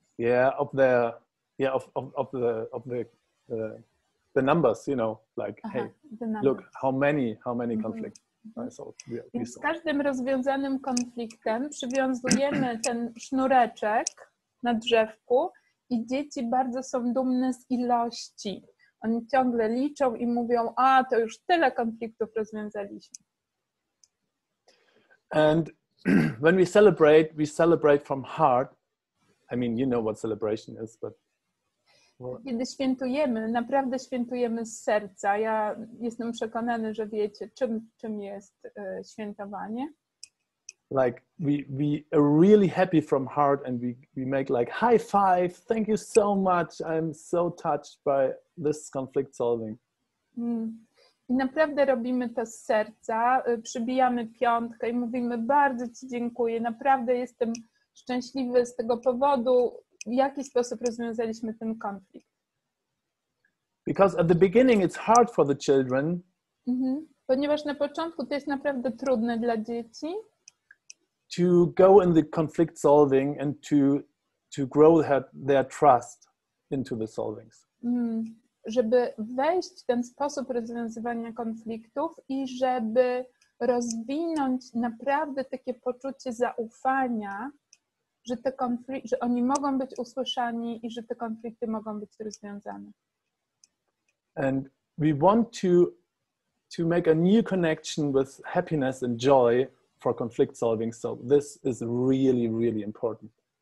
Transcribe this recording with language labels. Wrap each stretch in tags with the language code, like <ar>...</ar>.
<en>Yeah, of the numbers, you know, like, hey, look how many conflicts I solved.</en> <pl>Więc z każdym rozwiązanym konfliktem przywiązujemy ten sznureczek na drzewku i dzieci bardzo są dumne z ilości. Oni ciągle liczą i mówią, a to już tyle konfliktów rozwiązaliśmy.</pl> <en>And when we celebrate from heart. I mean, you know what celebration is, but...</en> <pl>Kiedy świętujemy, naprawdę świętujemy z serca. Ja jestem przekonany, że wiecie, czym jest świętowanie.</pl> <en>Like we are really happy from heart and we make like high five, thank you so much, I'm so touched by this conflict solving.</en> <pl>I naprawdę robimy to z serca, przybijamy piątkę i mówimy bardzo Ci dziękuję, naprawdę jestem szczęśliwy z tego powodu, w jaki sposób rozwiązaliśmy ten konflikt.</pl> <en>Because at the beginning it's hard for the children.</en> <pl>Ponieważ na początku to jest naprawdę trudne dla dzieci.</pl> <en>To go in the conflict solving and to grow their trust into the solvings.</en> <pl>Żeby wejść w ten sposób rozwiązywania konfliktów i żeby rozwinąć naprawdę takie poczucie zaufania, że oni mogą być usłyszani i że te konflikty mogą być rozwiązane.</pl> <en>And we want to make a new connection with happiness and joy for conflict solving. So this is really, really important.</en>